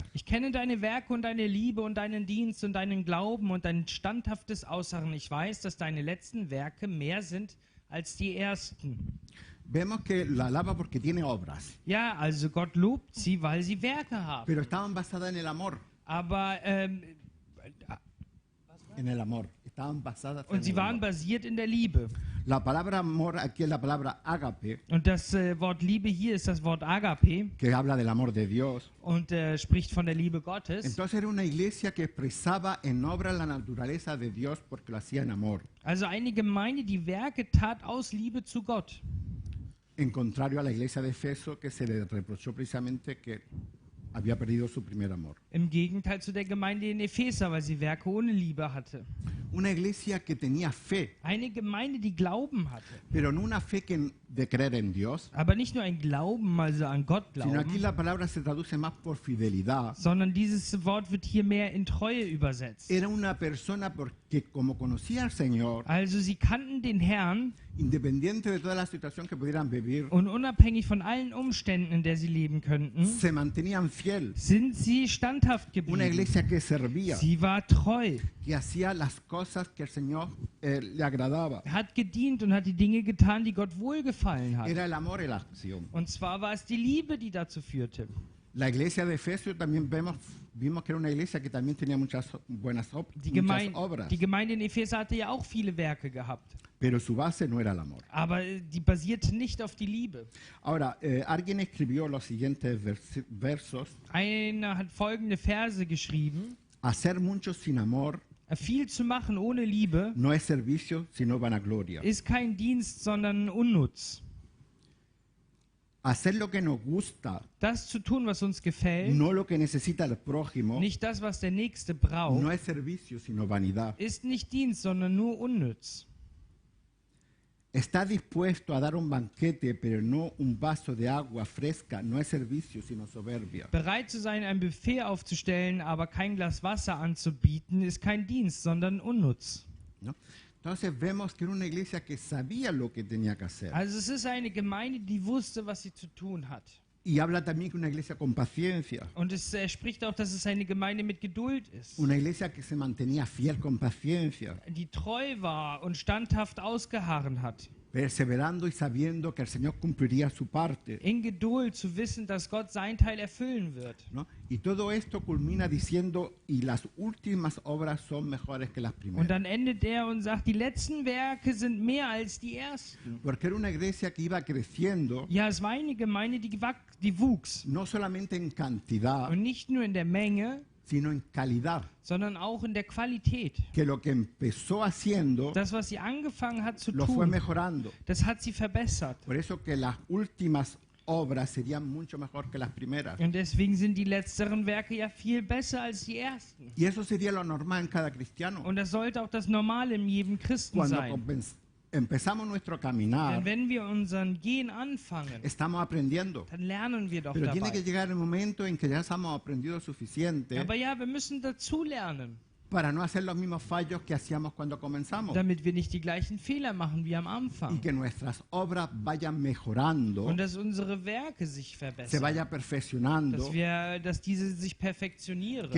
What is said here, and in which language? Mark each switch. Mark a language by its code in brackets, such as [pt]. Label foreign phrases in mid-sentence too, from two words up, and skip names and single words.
[de] Ich kenne deine Werke und deine Liebe und deinen Dienst und deinen Glauben und dein standhaftes Ausharren. Ich weiß, dass deine letzten Werke mehr sind als die ersten. [es] Vemos que la alaba porque tiene obras, [de] Ja, also Gott lobt sie, weil sie Werke haben. [es] pero estaban basadas en el amor. [de] Aber [es] En el amor. Estaban basadas en [de] und sie [es] el [de] waren [es] amor. [de] basiert in der Liebe. [es] La palabra amor aquí es la palabra ágape, [de] Und das Wort Liebe hier ist das Wort Agape [es] que habla del amor de Dios. [de] und spricht von der Liebe Gottes. [es] Entonces era una iglesia que expresaba en obra la naturaleza de Dios porque lo hacía en amor, [de] Also eine Gemeinde, die Werke tat aus Liebe zu Gott. [es] en contrario a la iglesia de Efeso que se le reprochó precisamente que había perdido su primer amor. [de] Im Gegenteil zu der Gemeinde in Epheser, weil sie Werke ohne Liebe hatte. [es] Una iglesia que tenía fe, [de] Eine Gemeinde, die Glauben hatte. [es] pero no una fe de creer en Dios, [de] Aber nicht nur ein Glauben, also an Gott [es] sino aquí [de] glauben, [es] la palabra se traduce más por fidelidad. [de] sondern dieses Wort wird hier mehr in Treue übersetzt. [es] Era una persona porque como conocía al Señor, [de] Also sie kannten den Herrn [es] independiente de toda la situación que pudieran vivir, [de] und unabhängig von allen Umständen, in der sie leben könnten, [es] se mantenían fiel. [de] sind sie standhaft [es] Una [de] geblieben. [es] iglesia que servía, [de] Sie war treu, [es] que hacía las cosas que el Señor le agradaba. [de] hat gedient und hat die Dinge getan, die Gott wohlgefallen hat. [es] Era el amor y la acción. [de] Und zwar war es die Liebe, die dazu führte. [es] La iglesia de Efesios también vimos que era una iglesia que también tenía muchas buenas [de] Die [es] muchas obras, [de] Gemeinde in Epheser hatte ja auch viele Werke gehabt. [es] pero su base no era el amor. [de] Aber die basierte nicht auf die Liebe. [es] Ahora, alguien escribió los siguientes versos: [de] Einer hat folgende Verse geschrieben. [es] hacer mucho sin amor [de] Viel zu machen ohne Liebe [es] no es servicio, sino vanagloria. [de] ist kein Dienst, sondern Unnutz. [es] Hacer lo que nos gusta, [de] Das zu tun, was uns gefällt, [es] no lo que necesita el prójimo, [de] nicht das, was der Nächste [es] no [de] braucht, [es] es servicio, sino vanidad. [de] ist nicht Dienst, sondern nur Unnütz. [es] Está dispuesto a dar un banquete, pero no un vaso de agua fresca, no es servicio, sino soberbia. [de] Bereit zu sein, ein Buffet aufzustellen, aber kein Glas Wasser anzubieten, ist kein Dienst, sondern Unnutz. [es] ¿No? Entonces vemos que era una iglesia que sabía lo que tenía que hacer. [de] Also es ist eine Gemeinde, die wusste, was sie zu tun hat. [es] Y habla también que una iglesia con paciencia, [de] Und es spricht auch, dass es eine Gemeinde mit Geduld ist, [es] una iglesia que se mantenía fiel con paciencia, [de] die treu war und standhaft ausgeharren hat. [es] perseverando y sabiendo que el Señor cumpliría su parte. [de] In Geduld zu wissen, dass Gott sein Teil erfüllen wird. [es] ¿No? Y todo esto culmina diciendo, y las últimas obras son mejores que las [de] Und [es] primeras. [de] dann endet er und sagt, die letzten Werke sind mehr als die ersten. [es] Porque era una iglesia que iba creciendo, [de] Ja, es war eine Gemeinde, die wuchs. [es] no solamente en cantidad, [de] Und nicht nur in der Menge, [es] sino en calidad. [de] sondern auch in der Qualität. [es] Que lo que empezó haciendo, [de] Das, was sie angefangen hat zu [es] lo fue [de] tun, [es] mejorando. [de] das hat sie verbessert. [es] Por eso que las últimas obras serían mucho mejor que las primeras. [de] Und deswegen sind die letzteren Werke ja viel besser als die ersten. [es] Y eso sería lo normal en cada cristiano. [de] Und das sollte auch das Normale in jedem Christen [es] Cuando [de] sein. [es] empezamos nuestro caminar, [de] Denn wenn wir unseren Gehen anfangen, [es] estamos aprendiendo. [de] dann lernen wir doch [es] Pero tiene que [de] dabei. [es] llegar el momento en que ya hemos aprendido suficiente [de] Aber ja, wir müssen dazu lernen. [es] para no hacer los mismos fallos que hacíamos cuando comenzamos [de] damit wir nicht die gleichen Fehler machen wie am [es] y [de] Anfang. [es] que nuestras obras vayan mejorando, [de] Und dass unsere Werke sich [es] se [de] verbessern. [es] vaya perfeccionando, [de] Dass diese sich [es] que [de] perfektionieren.